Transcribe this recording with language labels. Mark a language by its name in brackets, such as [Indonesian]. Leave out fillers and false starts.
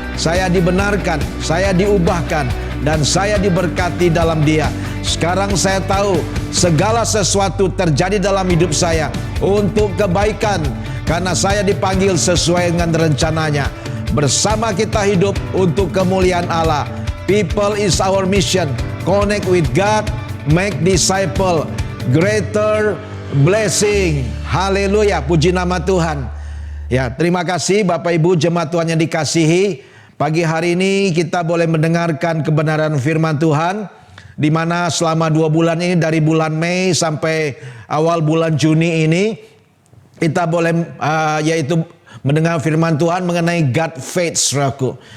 [Indonesian] Saya dibenarkan, saya diubahkan, dan saya diberkati dalam Dia. Sekarang saya tahu segala sesuatu terjadi dalam hidup saya untuk kebaikan, karena saya dipanggil sesuai dengan rencananya. Bersama kita hidup untuk kemuliaan Allah. [English] People is our mission. Connect with God, make disciple, greater blessing. [Indonesian] Haleluya, puji nama Tuhan. Ya, terima kasih Bapak Ibu jemaat Tuhan yang dikasihi. Pagi hari ini kita boleh mendengarkan kebenaran firman Tuhan. di mana selama 2 bulan ini, dari bulan Mei sampai awal bulan Juni ini, kita boleh yaitu mendengar firman Tuhan mengenai God faith, saudaraku.